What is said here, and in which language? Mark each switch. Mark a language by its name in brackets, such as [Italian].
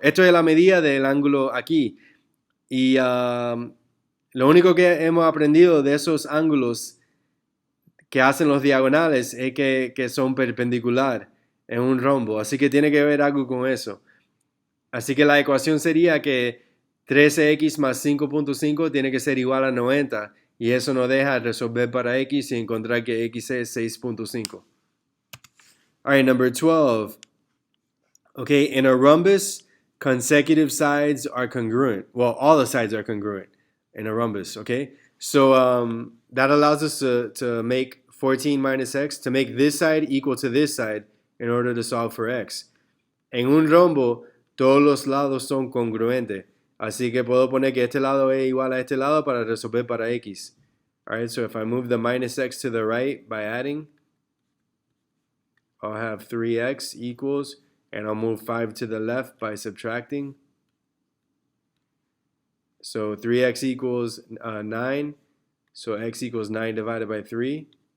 [Spanish] Esto es la medida del ángulo aquí. Y lo único que hemos aprendido de esos ángulos que hacen los diagonales es que son perpendicular en un rombo. Así que tiene que ver algo con eso. Así que la ecuación sería que 13x más 5.5 tiene que ser igual a 90. Y eso nos deja resolver para x y encontrar que x es 6.5. [English] All right, number 12. Okay, in a rhombus, consecutive sides are congruent. Well, all the sides are congruent in a rhombus, okay? So that allows us to make 14 minus x, to make this side equal to this side in order to solve for x. [Spanish] En un rombo, todos los lados son congruentes. Así que puedo poner que este lado es igual a este lado para resolver para x. [English] All right, so if I move the minus x to the right by adding, I'll have 3x equals, and I'll move 5 to the left by subtracting. So 3x equals 9. So x equals 9 divided by 3.